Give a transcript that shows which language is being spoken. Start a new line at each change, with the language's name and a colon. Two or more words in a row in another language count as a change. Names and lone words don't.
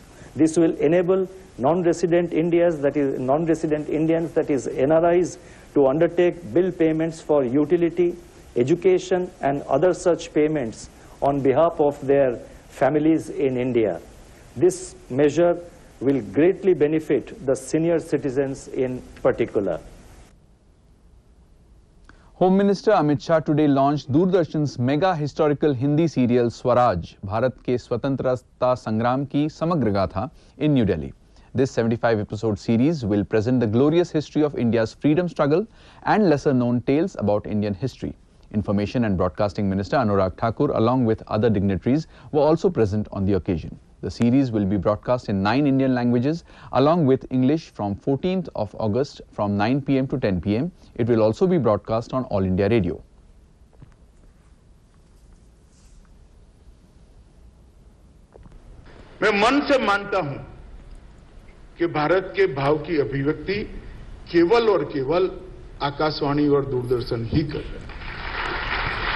English: This will enable non-resident Indians, that is NRIs, to undertake bill payments for utility, education and other such payments on behalf of their families in India. This measure will greatly benefit the senior citizens in particular. Home Minister Amit Shah today launched Doordarshan's mega historical Hindi serial Swaraj, Bharat ke Swatantrata Sangram ki Samagra Gatha in New Delhi. This 75-episode series will present the glorious history of India's freedom struggle and lesser-known tales about Indian history. Information and Broadcasting Minister Anurag Thakur, along with other dignitaries, were also present on the occasion. The series will be broadcast in 9 Indian languages, along with English from 14th of August from 9 p.m. to 10 p.m. It will also be broadcast on All India Radio.
Hindi: मैं मन से मानता हूं कि भारत के भाव की अभिव्यक्ति केवल और केवल आकाशवाणी और दूरदर्शन ही कर रहे हैं।